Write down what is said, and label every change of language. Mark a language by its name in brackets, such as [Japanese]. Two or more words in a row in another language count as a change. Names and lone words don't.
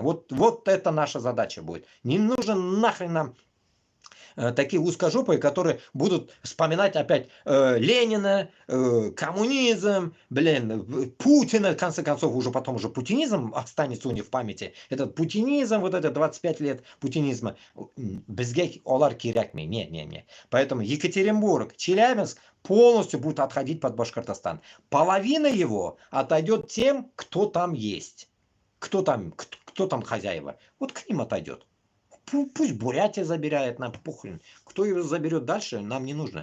[Russian] Вот это наша задача будет. Не нужен нахрен нам такие узкожопые, которые будут вспоминать опять Ленина, коммунизм, Путина, в конце концов, уже потом уже путинизм останется у них в памяти. Этот путинизм, вот это 25 лет путинизма. [Tatar] Безге олар кирякми. [Russian] Не. Поэтому Екатеринбург, Челябинск полностью будут отходить под Башкортостан. Половина его отойдет тем, кто там есть. Кто там хозяева. Вот к ним отойдет. Пусть Бурятия забирает, нам похрен. Кто его заберет дальше, нам не нужно.